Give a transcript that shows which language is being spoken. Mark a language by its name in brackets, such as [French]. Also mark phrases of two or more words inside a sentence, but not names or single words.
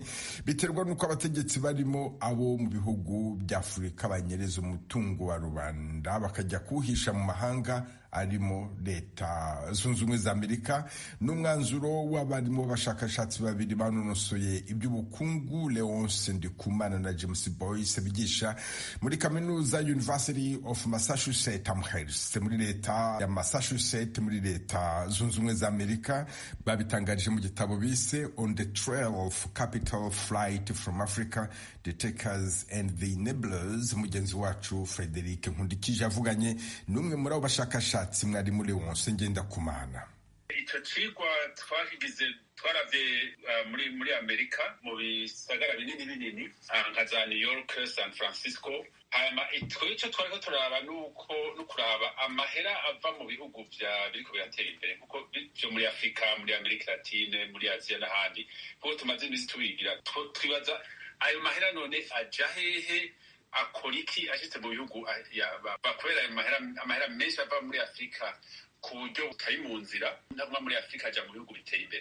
[Kinyarwanda] Biterwa nuko abategetsi barimo abo mu bihugu by'Afurika banyereza umutungo wa rubanda bakajya kuhisha mu mahanga arimo leta zunze ubumwe za Amerika. N'umwanzuro w'abarimu b'abashakashatsi babiri banonosoye iby'ubukungu, Leonce Ndikumana na James Boyce, bigisha muri kaminuza University of Massachusetts Amherst muri leta ya Massachusetts muri leta zunze ubumwe za Amerika, babitangarije mu gitabo bise On the Trail of Capital Flight from Africa, the Takers and the Enablers. Mugenzi wacu Frederic Nkundikije avuganye n'umwe muri abo bashakashatsi mwari muri Leonce Ngendakumana. [Rundi] Icyo cigwa twakigize twaravye muri Amerika mu bisagara binini nka za New York, San Francisco. Hama icyo twariko turaba no kuraba amahera ava mu bihugu biriko biratera imbere kuko byo muri Afrika, muri Amerika Latine, muri Aziya n'ahandi, kuko tumaze imisi tubigira twibaza ayo mahera none aja hehe, akora iki ashitse mu bihugu bakorera amahera menshi ava muri Afrika ku buryo butari mu nzira, ntabwo muri Afrika aja mu bihugu biteye imbere.